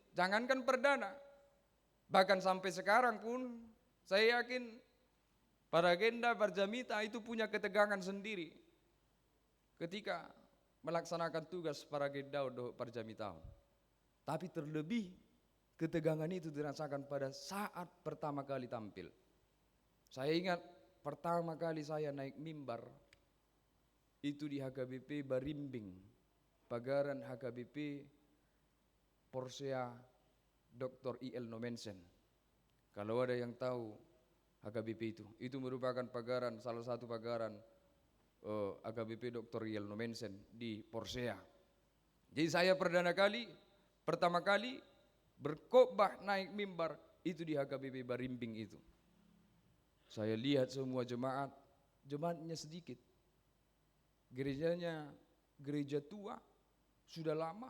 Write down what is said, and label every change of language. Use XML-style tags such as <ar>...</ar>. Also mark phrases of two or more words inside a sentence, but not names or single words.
<id>Jangankan perdana, bahkan sampai sekarang pun saya yakin para agenda Parjamita itu punya ketegangan sendiri ketika melaksanakan tugas para agenda untuk Parjamita. Tapi terlebih ketegangan itu dirasakan pada saat pertama kali tampil. Saya ingat pertama kali saya naik mimbar itu di HKBP Barimbing, pagaran HKBP Porsea Dr. I.L. Nomensen. Kalau ada yang tahu HKBP itu merupakan pagaran, salah satu pagaran HKBP Dr. I.L. Nomensen di Porsea. Jadi saya pertama kali berkhotbah naik mimbar itu di HKBP Barimbing itu. Saya lihat semua jemaatnya sedikit. Gerejanya gereja tua, sudah lama.</id>